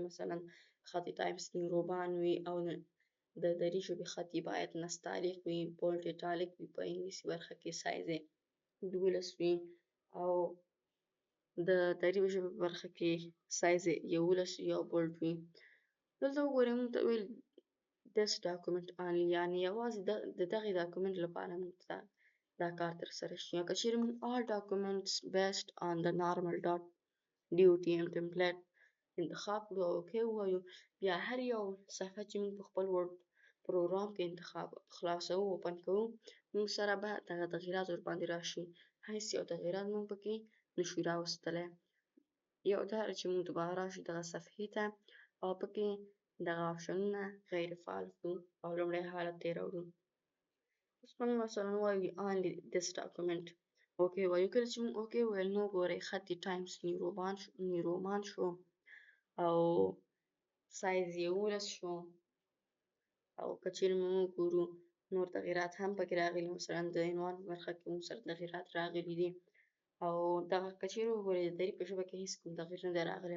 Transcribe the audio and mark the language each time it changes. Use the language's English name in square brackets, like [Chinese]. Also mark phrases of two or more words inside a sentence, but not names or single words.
[Pashto] مثلاً خط ټایمس نیو رومان وي او د دري ژبې خط یې باید نستعلیق وي، [English] bold italic [Pashto] وي، په انګلیسي برخه کې سایز یې 12 وي او د دري ژبې په برخه کې سایز یې 11 وي او بولډ وي. دلته وګورئ مونږ ته ویل [English] this document only [Pashto] یعنې یوازې د دغې ډاکومنټ لپاره مونږ ته دا کار ترسره شي. یا که چیرې مونږ [English] all documents based on the normal dot DOTM template [Pashto] انتخاب کړو او اوکې ووایو بیا هر یو صفحه چې مونږ په خپل ورډ پروګرام کې خلاصوو اوپن کوو مونږ سره به دغه تغییرات ورباندې راشي. هیڅ یو تغییرات مونږ پکې نشو راوستلی. یو دا چې مونږ دوباره راشو دغه صفحې ته او پکې دغه آپشنونه غیر فعال کړو او لومړی حالت ته یې راوړو. اوس مونږ مثلاً وایو [English] only this document [Pashto] اوکې وایو. کله چې مونږ اوکې وویل نو ګورئ خط یې ټایمس نیو رومان شو او سایز یې 11 شو او که چیرې مونږ وګورو نور تغییرات هم پکې راغلي. مثلاً د عنوان په برخه کې مونږ سره تغییرات راغلي دي او دغه که چیرې وګورئ د دري په ژبه کې هیڅ کوم تغییر نه دی راغلی.